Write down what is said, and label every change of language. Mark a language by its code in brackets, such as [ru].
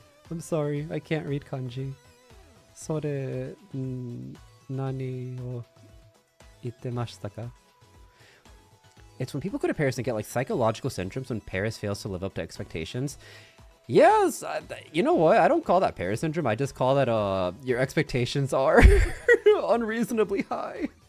[en] I'm sorry, I can't read kanji. [ja] それ、何を言ってましたか? [en] It's when people go to Paris and get like psychological syndromes when Paris fails to live up to expectations. Yes, you know what? I don't call that Paris syndrome. I just call that your expectations are unreasonably high.